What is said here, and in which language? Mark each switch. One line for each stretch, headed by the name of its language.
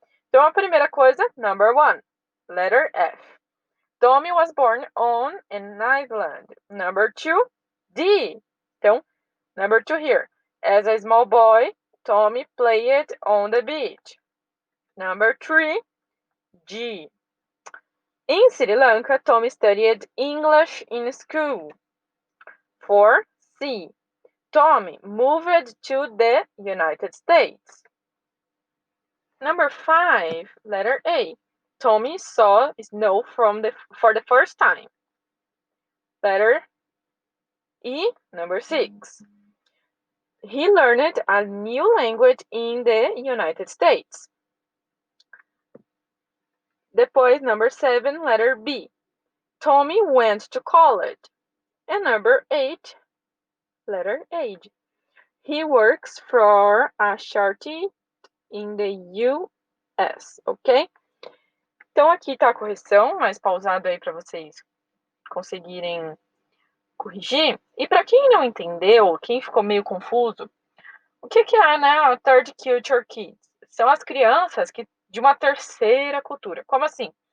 Portuguese: Então, a primeira coisa,
English: number 1, letter F. Tommy was born on an island. Number 2, D. Então, number 2 here. As a small boy, Tommy played on the beach. Number 3, G. In Sri Lanka, Tommy studied English in school. 4, C. Tommy moved to the United States. Number 5, letter A. Tommy saw snow for the first time. Letter E, number 6. He learned a new language in the United States. Depois, number 7, letter B. Tommy went to college. And number 8, letter H. He works for a charity in the US, ok?
Portuguese: Então aqui tá a correção, mais pausado aí para vocês conseguirem corrigir. E para quem não entendeu, quem ficou meio confuso, o que é, né, a Third Culture Kids? São as crianças de uma terceira cultura. Como assim?